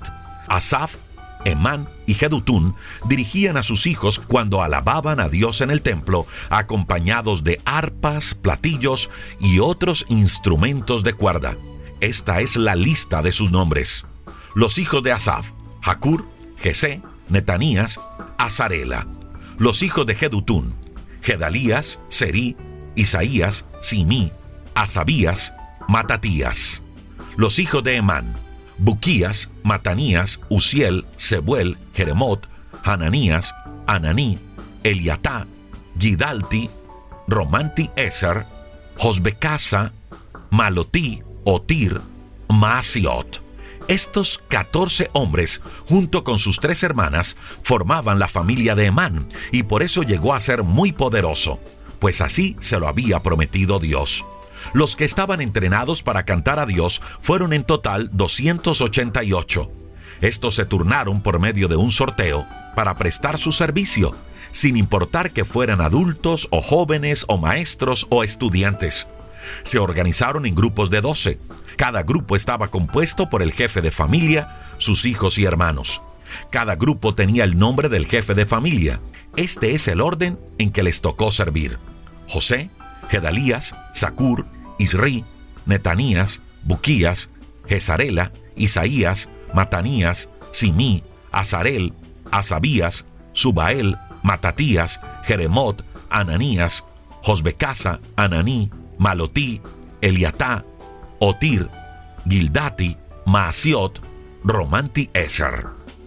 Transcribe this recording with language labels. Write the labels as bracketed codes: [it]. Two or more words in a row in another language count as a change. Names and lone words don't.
[es] Asaf, Emán y Jedutún dirigían a sus hijos cuando alababan a Dios en el templo, acompañados de arpas, platillos y otros instrumentos de cuerda. Esta es la lista de sus nombres: los hijos de Asaf: Jacur, Jesé, Netanías, Azarela. Los hijos de Jedutún: Gedalías, Serí, Isaías, Simí, Asabías, Matatías. Los hijos de Emán: Buquías, Matanías, Uziel, Sebuel, Jeremot, Hananías, Ananí, Eliatá, Gidalti, Romanti Eser, Josbecasa, Malotí, Otir, Maasiot. Estos 14 hombres, junto con sus 3 hermanas, formaban la familia de Emán, y por eso llegó a ser muy poderoso, pues así se lo había prometido Dios. Los que estaban entrenados para cantar a Dios fueron en total 288. Estos se turnaron por medio de un sorteo para prestar su servicio, sin importar que fueran adultos o jóvenes o maestros o estudiantes. Se organizaron en grupos de 12. Cada grupo estaba compuesto por el jefe de familia, sus hijos y hermanos. Cada grupo tenía el nombre del jefe de familia. Este es el orden en que les tocó servir: José, Gedalías, Zacur, Isrí, Netanías, Buquías, Jezarela, Isaías, Matanías, Simí, Azarel, Asabías, Subael, Matatías, Jeremot, Ananías, Josbecasa, Ananí, Malotí, Eliatá, Otir, Gildati, Maasiot, Romanti Eser.